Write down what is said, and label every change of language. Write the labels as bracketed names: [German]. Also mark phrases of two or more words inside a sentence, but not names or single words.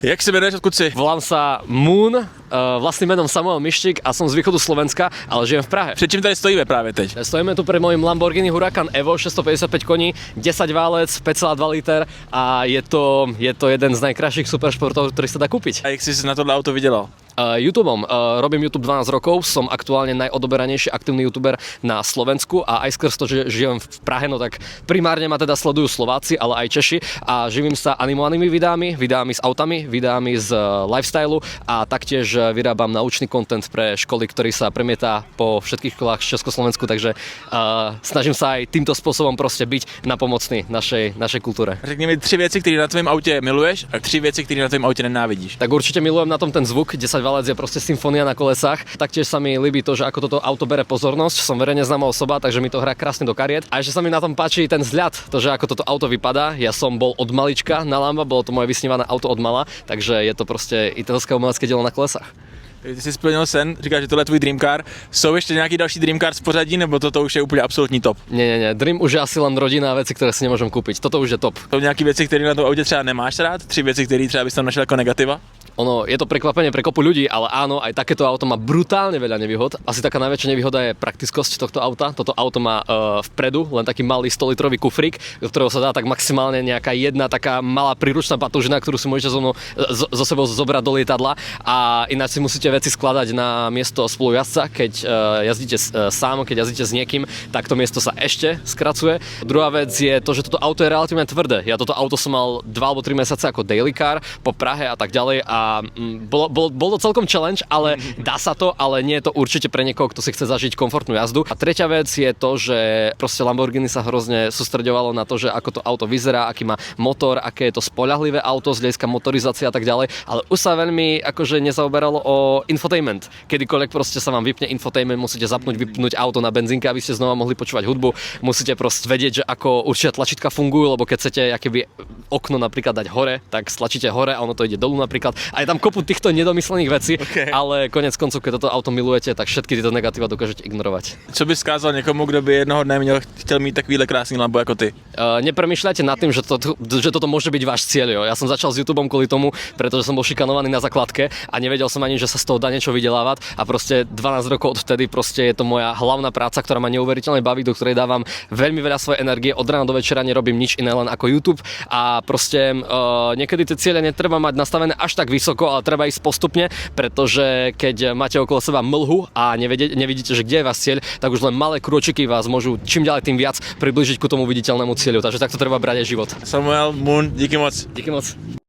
[Czech] Jak se jmenuješ, odkud si? [Slovak] Volám sa Moon, vlastným menom Samuel Miščík a som z východu Slovenska, ale žijem v Prahe. [Czech] Před čím tady stojíme právě teď? [Slovak] Stojíme tu pre mojím Lamborghini Huracan Evo 655 koní, 10 válec, 5,2 liter a je to jeden z najkrajších superšportov, ktorý sa dá kúpiť. [Czech] A jak jsi na tohle auto vydělal? [Slovak] YouTubeom. Robím YouTube 12 rokov, som aktuálne najodoberanejší aktívny youtuber na Slovensku a aj skrz to, že žijem v Prahe, no tak primárne ma teda sledujú Slováci, ale aj Češi a živím sa animovanými videami s autami, videami z lifestylu a taktiež vyrábam naučný content pre školy, ktorý sa premietá po všetkých školách v Československu, takže snažím sa aj týmto spôsobom proste byť napomocný našej kultúre. [Czech] Řekni mi 3 věci, které na tvém autě miluješ a 3 věci, které na tvém autě nenávidíš. [Slovak] Tak určite milujem na tom ten zvuk, 10 válec je proste symfónia na kolesách. Taktiež sa mi ľúbi to, že ako toto auto bere pozornosť. Som verejne známa osoba, takže mi to hrá krásne do kariet. A ešte sa mi na tom páči ten vzhľad, to, že ako toto auto vypadá. Ja som bol od malička na Lamba, bolo to moje vysnívané auto od mala, takže je to proste italské umelecké dielo na kolesách. [Czech] Ty jsi splnil sen, říkáš, že tohle je tvůj [English] dream car. [Czech] Jsou ještě nějaký další [English] dream car [Czech] z pořadí, nebo toto už je úplně absolutní top? [Slovak] Nie. Dream už je asi len rodina a veci, ktoré si nemôžem kúpiť. Toto už je top. [Czech] Jsou nějaké věci, které na tom autě třeba nemáš rád? 3 věci, které třeba bys tam našel jako negativa? [Slovak] Ono, je to prekvapenie pre kopu ľudí, ale áno, aj takéto auto má brutálne veľa nevýhod. Asi taká najväčšia nevýhoda je praktickosť tohto auta. Toto auto má vpredu len taký malý 100-litrový kufrík, do ktorého sa dá tak maximálne nejaká jedna taká malá príručná batožina, ktorú si môžete so sebou zobrať do lietadla a ináč si musíte veci skladať na miesto spolujazca, keď jazdíte sám, keď jazdíte s niekým, tak to miesto sa ešte skracuje. Druhá vec je to, že toto auto je relatívne tvrdé. Ja toto auto som mal 2 alebo 3 mesiace ako [English] daily car [Slovak] po Prahe a tak ďalej a bol to celkom challenge, ale dá sa to, ale nie je to určite pre niekoho, kto si chce zažiť komfortnú jazdu. A tretia vec je to, že proste Lamborghini sa hrozne sústreďovalo na to, že ako to auto vyzerá, aký má motor, aké je to spoľahlivé auto z hľadiska motorizácie a tak ďalej, ale už sa veľmi akože nezaoberalo o infotainment. Kedykoľvek proste sa vám vypne infotainment, musíte zapnúť, vypnúť auto na benzínke, aby ste znova mohli počúvať hudbu. Musíte proste vedieť, že ako určite tlačítka fungujú, lebo keď chcete akéby okno napríklad dať hore, tak stlačíte hore a ono to ide dolu napríklad. A je tam kopu týchto nedomyslených vecí, [English] Okay. [Slovak] ale konec koncov, keď toto auto milujete, tak všetky tieto negatíva dokážete ignorovať. [Czech] Co bys vzkázal někomu, kdo by jednoho dne chtěl mít takovýhle krásný Lambo jako ty? [Slovak] Nepremýšľajte nad tým, že toto môže byť váš cieľ. [Czech] Jo. [Slovak] Ja som začal s YouTubeom kvôli tomu, pretože som bol šikanovaný na základke a nevedel som ani, že sa z toho dá niečo vydelávať a proste 12 rokov odvtedy proste je to moja hlavná práca, ktorá ma neuveriteľne baví, do ktorej dávam veľmi veľa svojej energie. Od rána do večera nerobím nič iné len ako YouTube a proste niekedy tie ciele netreba mať nastavené až tak vysoko, ale treba ísť postupne, pretože keď máte okolo seba mlhu a nevidíte, že kde je váš cieľ, tak už len malé krôčiky vás môžu čím ďalej tým viac priblížiť ku tomu viditeľnému cieľu. Takže takto treba brať aj život. Samuel, Moon, [Czech] díky moc. Díky moc.